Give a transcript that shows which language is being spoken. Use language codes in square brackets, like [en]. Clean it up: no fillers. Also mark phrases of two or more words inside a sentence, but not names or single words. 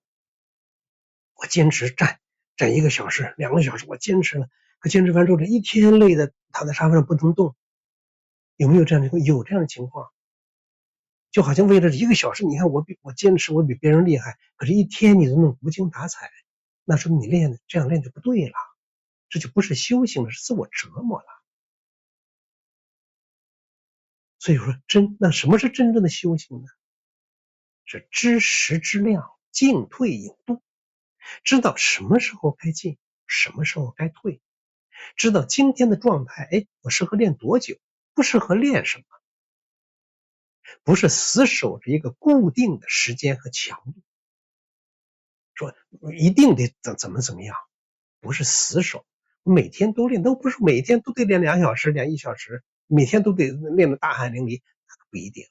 [zh] 我堅持站1個小時2個小時，我堅持了，可堅持完之後這一天累的躺在沙發上不能動。有沒有這樣的情況？有這樣的情況。就好像為了1個小時，你看我堅持，我比別人厲害，可是一天你都能無精打采，那說明你這樣練就不對了，這就不是修行了，是自我折磨了。所以說那什麼是真正的修行呢？是知時知量，進退有度，知道什麼時候該進，什麼時候該退，知道今天的狀態，我適合練多久，不適合練什麼，不是死守着一個固定的時間和強度，說一定得怎麼樣，不是死守，每天都練，都不是每天都得練2小時練1小時，每天都得練得大汗淋漓，不一定。